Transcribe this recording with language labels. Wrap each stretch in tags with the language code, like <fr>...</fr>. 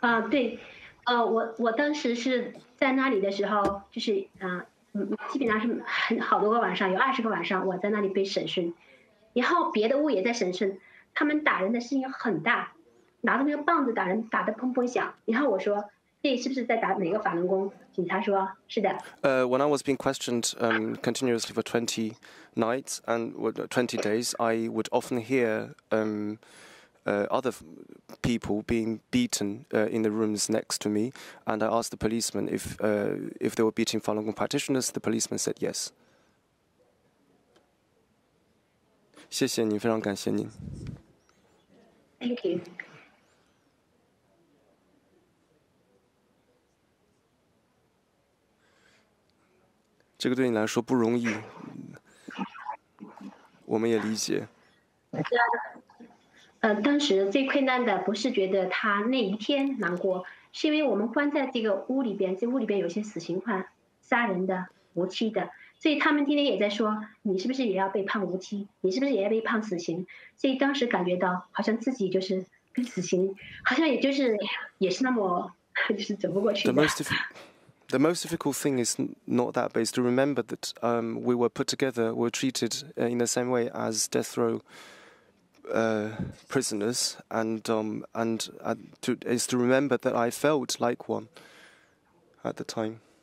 <zh>对，我当时是在那里的时候，就是基本上是好多个晚上，有20个晚上我在那里被审讯，然后别的屋也在审讯，他们打人的声音很大，拿着那个棒子打人，打得砰砰响，然后我说这是不是在打哪个法轮功？警察说是的。</zh> <en>When I was being questioned continuously for 20 nights and 20 days, I would often hear other people being beaten in the rooms next to me, and I asked the policeman if they were beating Falun Gong practitioners. The policeman said yes.</en> <zh>谢谢您，非常感谢您。</zh> <en>Thank you.</en> <zh>这个对你来说不容易，我们也理解。当时最困难的不是觉得他那一天难过，是因为我们关在这个屋里边，这屋里边有些死刑犯、杀人的、无期的，所以他们天天也在说你是不是也要被判无期，你是不是也要被判死刑？所以当时感觉到好像自己就是跟死刑，好像也是那么就是走不过去的。</zh> <en>The most difficult thing is not that, but it's to remember that we were put together, we were treated in the same way as death row prisoners, and is to remember that I felt like one at the time.</en>